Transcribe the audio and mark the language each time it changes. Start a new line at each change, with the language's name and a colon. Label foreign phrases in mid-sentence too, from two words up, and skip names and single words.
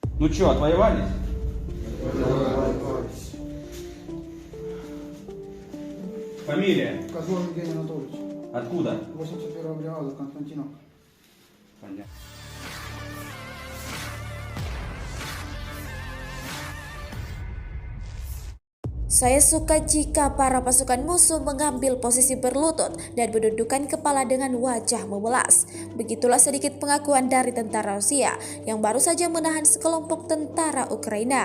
Russian: Ну что, отвоевались? Фамилия? Козлов Евгений Анатольевич. Откуда? 81-я бригада, Константинов. Понятно.
Indonesian: Saya suka jika para pasukan musuh mengambil posisi berlutut dan menundukkan kepala dengan wajah memelas. Begitulah sedikit pengakuan dari tentara Rusia yang baru saja menahan sekelompok tentara Ukraina.